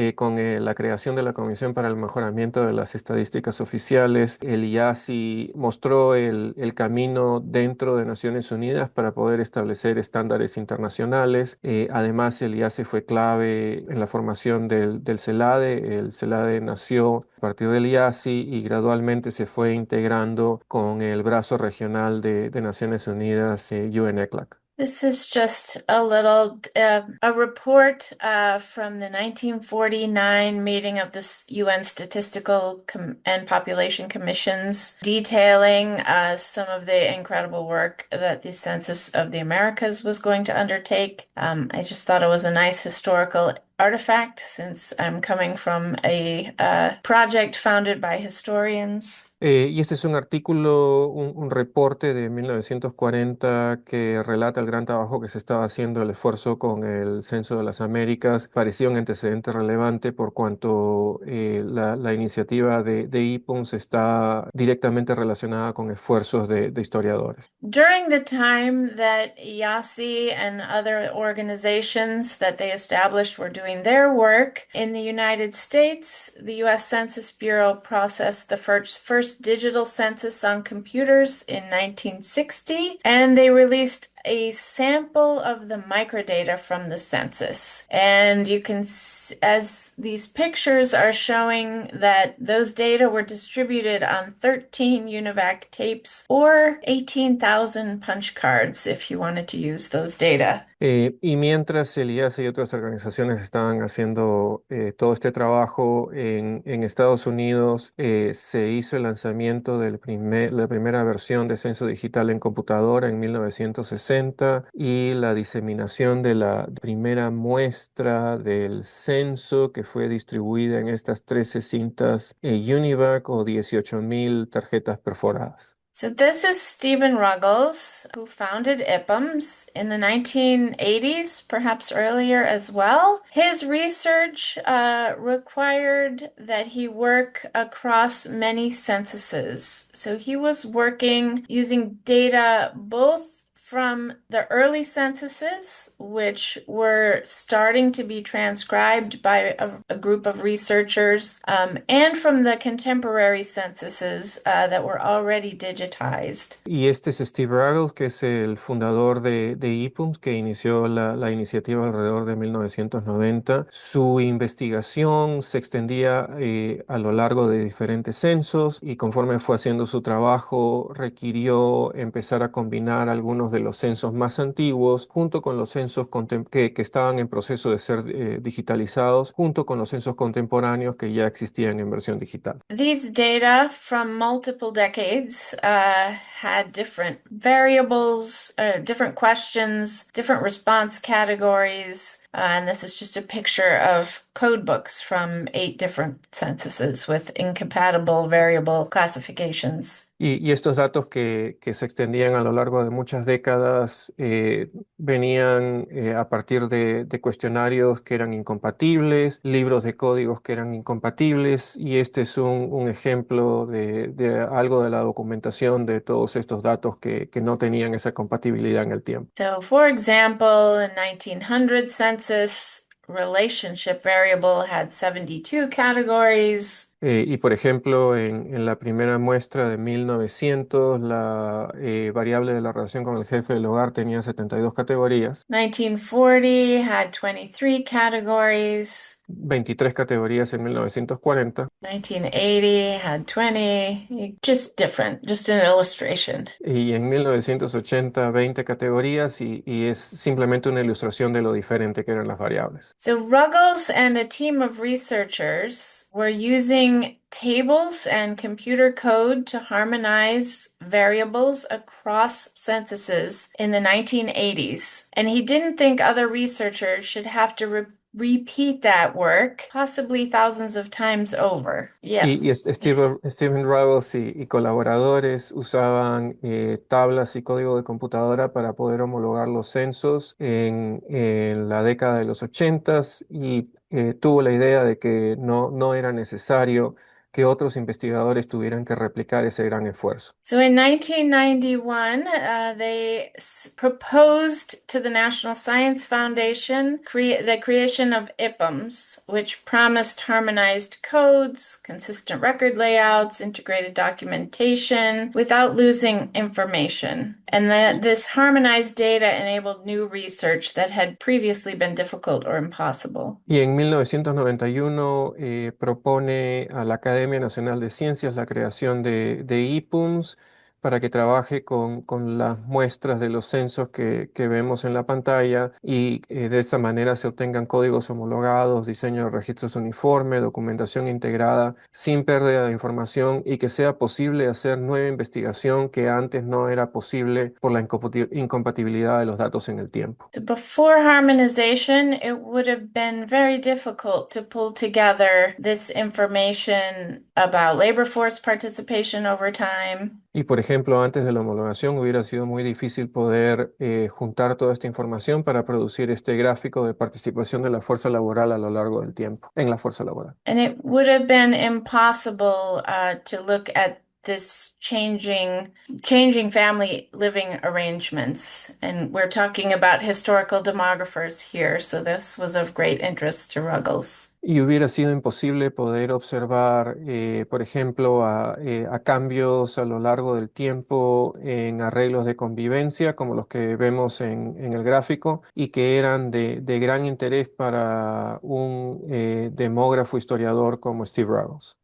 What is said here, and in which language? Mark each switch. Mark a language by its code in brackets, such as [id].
[es] Con la creación de la Comisión para el Mejoramiento de las Estadísticas Oficiales, el IASI mostró el camino dentro de Naciones Unidas para poder establecer estándares internacionales. Además, el IASI fue clave en la formación del CELADE. El CELADE nació a partir del IASI y gradualmente se fue integrando con el brazo regional de Naciones Unidas, UN ECLAC. [en] This is just a little a report from the 1949 meeting of the UN Statistical and Population Commissions detailing some of the incredible work that the Census of the Americas was going to undertake. I just thought it was a nice historical artifact since I'm coming from a project founded by historians. [es] Y este es un artículo, un reporte de 1940 que relata el gran trabajo que se estaba haciendo, el esfuerzo con el Censo de las Américas. Parecía un antecedente relevante por cuanto la iniciativa de IPUNS está directamente relacionada con esfuerzos de historiadores. [en] During the time that IASI and other organizations that they established were doing their work in the United States, the U.S. Census Bureau processed the first digital census on computers in 1960, and they released a sample of the microdata from the census. And you can, as these pictures are showing, that those data were distributed on 13 UNIVAC tapes or 18,000 punch cards if you wanted to use those data. [es] Y mientras el IASI y otras organizaciones estaban haciendo todo este trabajo en Estados Unidos, se hizo el lanzamiento de la primera versión de Censo Digital en computadora en 1960 y la diseminación de la primera muestra del censo que fue distribuida en estas 13 cintas UNIVAC o 18,000 tarjetas perforadas. [en] So this is Stephen Ruggles, who founded IPUMS in the 1980s, perhaps earlier as well. His research required that he work across many censuses. So he was working using data both from the early censuses, which were starting to be transcribed by a group of researchers, and from the contemporary censuses that were already digitized. [es] Y este es Steve Ruggles, que es el fundador de IPUMS, que inició la iniciativa alrededor de 1990. Su investigación se extendía a lo largo de diferentes censos y conforme fue haciendo su trabajo requirió empezar a combinar algunos de los censos más antiguos junto con los censos que estaban en proceso de ser digitalizados, junto con los censos contemporáneos que ya existían en versión digital. [en] These data from multiple decades had different variables, different questions, different response categories, and this is just a picture of code books from 8 different censuses with incompatible variable classifications. [es] Y estos datos que se extendían a lo largo de muchas décadas venían a partir de cuestionarios que eran incompatibles, libros de códigos que eran incompatibles, y este es un ejemplo de algo de la documentación de todos estos datos que no tenían esa compatibilidad en el tiempo. [en] So, for example, in 1900 census, relationship variable had 72 categories. [es] Y por ejemplo, en la primera muestra de 1900, la variable de la relación con el jefe del hogar tenía 72 categorías, [en] 1940 had 23 categories. [es] 23 categorías en 1940, [en] 1980 had 20. Just different, just an illustration. [es] y en 1980 20 categorías, y es simplemente una ilustración de lo diferente que eran las variables. [en] So Ruggles and a team of researchers were using tables and computer code to harmonize variables across censuses in the 1980s. And he didn't think other researchers should have to repeat that work, possibly thousands of times over. Yep. [es] Steven Ruggles y colaboradores usaban tablas y código de computadora para poder homologar los censos en la década de los 80, y tuvo la idea de que no era necesario que otros investigadores tuvieran que replicar ese gran esfuerzo. [en] So in 1991, they proposed to the National Science Foundation the creation of IPUMS, which promised harmonized codes, consistent record layouts, integrated documentation without losing information. And this harmonized data enabled new research that had previously been difficult or impossible. [es] Y en 1991 propone a la Academia Nacional de Ciencias la creación de IPUMS para que trabaje con las muestras de los censos que vemos en la pantalla, y de esa manera se obtengan códigos homologados, diseño de registros uniforme, documentación integrada sin pérdida de información, y que sea posible hacer nueva investigación que antes no era posible por la incompatibilidad de los datos en el tiempo. [en] Before harmonization, it would have been very difficult to pull together this information about labor force participation over time. [es] Y por ejemplo, antes de la homologación hubiera sido muy difícil poder juntar toda esta información para producir este gráfico de participación de la fuerza laboral a lo largo del tiempo, en la fuerza laboral. [en] And it would have been impossible to look at this changing family living arrangements. And we're talking about historical demographers here, so this was of great interest to Ruggles. [es] Y hubiera sido imposible poder observar, por ejemplo, a cambios a lo largo del tiempo en arreglos de convivencia, como los que vemos en el gráfico, y que eran de gran interés para un demógrafo historiador como Steve Ruggles.